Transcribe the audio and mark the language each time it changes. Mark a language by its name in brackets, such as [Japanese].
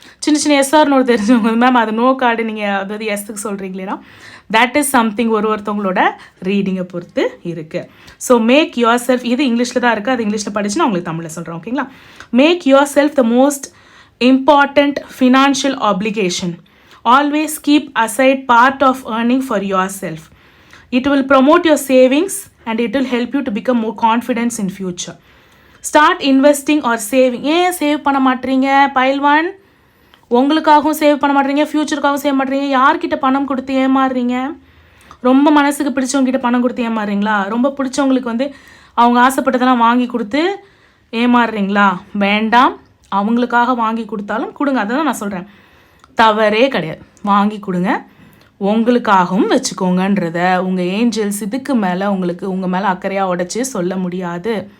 [Tamil] சின்ன சின்ன SR no தெரிஞ்சவங்க மேம் அது நோ கார்டு நீங்கள் அதாவது எஸ்ஸுக்கு சொல்கிறீங்களேனா [English] that is something [Tamil] ஒருத்தவங்களோட ரீடிங்கை பொறுத்து இருக்குது. [English] so make yourself, [Tamil] இது இங்கிலீஷில் தான் இருக்குது, அது இங்கிலீஷில் படிச்சு நான் உங்களுக்கு தமிழில் சொல்கிறேன். ஓகேங்களா? [English] Make yourself the most important financial application. Always keep aside part of earning for yourself. It will promote your savings and it will help you to become more confident in future. Start investing or saving. [Tamil] ஏன் save பண்ண மாட்டீங்க file 1? உங்களுக்காகவும் save பண்ண மாட்டீங்க, ஃப்யூச்சருக்காகவும் save பண்ணுறீங்க. யார்கிட்ட பணம் கொடுத்து ஏமாறுறீங்க? ரொம்ப மனசுக்கு பிடிச்சவங்ககிட்ட பணம் கொடுத்து ஏமாறுறீங்களா? ரொம்ப பிடிச்சவங்களுக்கு வந்து அவங்க ஆசைப்பட்டதெல்லாம் வாங்கி கொடுத்து ஏமாறுறீங்களா? வேண்டாம். அவங்களுக்காக வாங்கி கொடுத்தாலும் கொடுங்க, அதை தான் நான் சொல்கிறேன். தவறே கிடையாது, வாங்கி கொடுங்க, உங்களுக்காகவும் வச்சுக்கோங்கன்றத உங்கள் ஏஞ்சல்ஸ் இதுக்கு மேலே உங்களுக்கு உங்கள் மேலே அக்கறையாக உடைச்சி சொல்ல முடியாது.